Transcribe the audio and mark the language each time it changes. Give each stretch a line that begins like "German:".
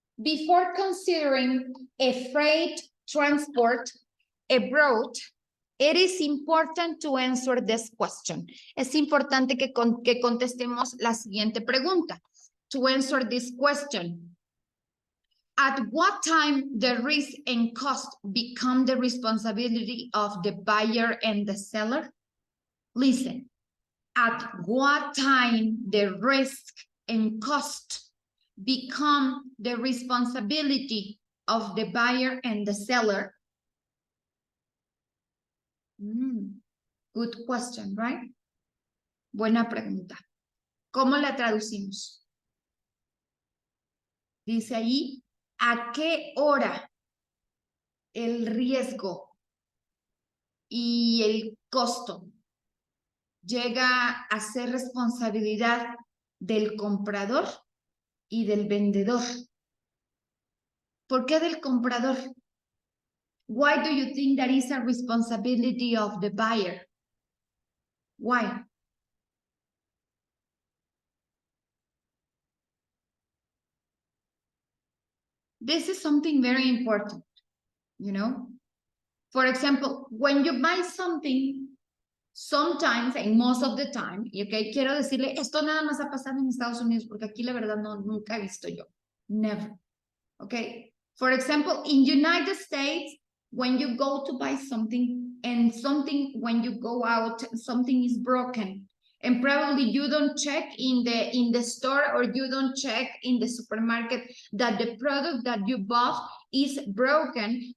English: Before considering a freight transport abroad, it is important to answer this question.
Spanish: Es importante que contestemos la siguiente pregunta.
English: To answer this question, at what time the risk and cost become the responsibility of the buyer and the seller? Listen, at what time the risk and cost become the responsibility of the buyer and the seller? Good question, right?
Spanish: Buena pregunta. ¿Cómo la traducimos? Dice ahí, ¿a qué hora el riesgo y el costo llega a ser responsabilidad del comprador y del vendedor? ¿Por qué del comprador?
English: Why do you think that is a responsibility of the buyer? Why? This is something very important, you know? For example, when you buy something, sometimes and most of the time,
Spanish: y okay, quiero decirle, esto nada más ha pasado en Estados Unidos, porque aquí la verdad no, nunca he visto yo.
English: Never. Okay. For example, in United States, when you go to buy something and something, when you go out, something is broken. And probably you don't check in the store or you don't check in the supermarket that the product that you bought is broken.